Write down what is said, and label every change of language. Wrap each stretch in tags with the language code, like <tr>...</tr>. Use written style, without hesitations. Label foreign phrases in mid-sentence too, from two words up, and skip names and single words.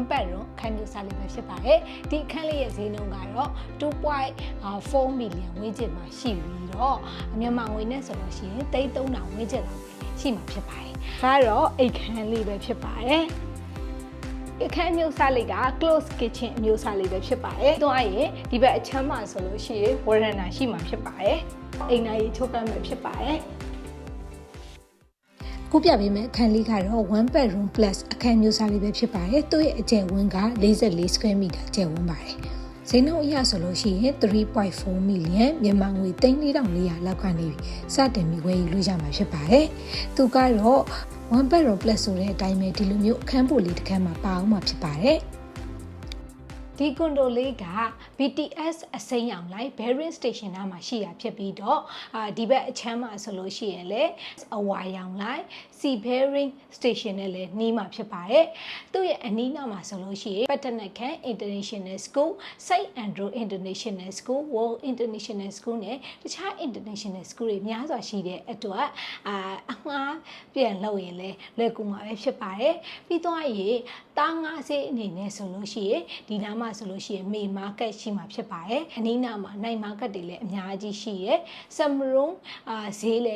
<my>bedroom အခန်းမျိုးစားလေးပဲဖြစ်ပါတယ်ဒီအခန်းလေးရဲ့ဈေးနှုန်းကတော့ 2.4 million ဝန်းကျင်မှာရှိပြီးတော့မြန်မာငွေနဲ့ဆိုလို့ရှိရင်3,000ဝန်းကျင်လောက်ရှိမှာဖြစ်ပါတယ်ဒါတော့အိတ်ခန်းလေးပဲဖြစ်ပါတယ်အခန်းမျိုးစားလေးက</my> <en>close kitchen</en> <my>အမျိုးစားလေးပဲဖြစ်ပါတယ်။သွားရင်ဒီဘက်အချမ်းမှာဆိုလို့ရှိရင် veranda ရှိမှာဖြစ်ပါတယ်။အိမ်သားကြီးချိုးပန်းပဲဖြစ်ပါတယ်။ ခုပြပေးမယ်အခန်းလေးကတော့</my> <en>one bedroom plus</en> <my>အခန်းမျိုးစားလေးပဲဖြစ်ပါတယ်။သူ့ရဲ့အကျယ်ဝန်းက44</my> <en>square meter</en> <my>ကျယ်ဝန်းပါတယ်။ဈေးနှုန်းအရဆိုလို့ရှိရင် 3.4 million မြန်မာငွေ3,400လောက်ကနေစတင်ပြီးဝယ်ယူလို့ရမှာဖြစ်ပါတယ်။သူကတော့</my> <en>one bedroom plus</en> <my>ဆိုတဲ့အတိုင်းပဲဒီလိုမျိုးအခန်းပိုလေးတစ်ခန်းမှာပါအောင်မှာဖြစ်ပါတယ်ဒီကွန်ဒိုလေးက BTS အစိမ်းရောင်လိုက် Bearing Station နား မှာရှိတာဖြစ်ပြီးတော့ဒီဘက်အချမ်းမှာဆိုလို့ရှိရင်လည်းအဝါရောင်လိုက် Sea Bearing Station နဲ့လည်းနှီးမှာဖြစ်ပါတယ်သူ့ရဲ့အနီးနားမှာဆိုလို့ရှိရင် Patanakan International School, Saint Andrew International School, World International School နဲ့တခြား International School တွေများစွာရှိတဲ့အတွက်အငှားပြန်လုပ်ရင်လည်းလွယ်ကူ မှာပဲဖြစ်ပါတယ်ပြီးတော့ရေတားငါးစေးအနေနဲ့ဆိုလို့ရှိရင်ဒီနားမှာဆိုလို့ရှိရင်မေမားကတ်ရှိမှာဖြစ်ပါတယ်အနီးနားမှာနိုင်မားကတ်တွေလည်းအများကြီးရှိရဲဆမ်ရုံဈေးလည်း</my>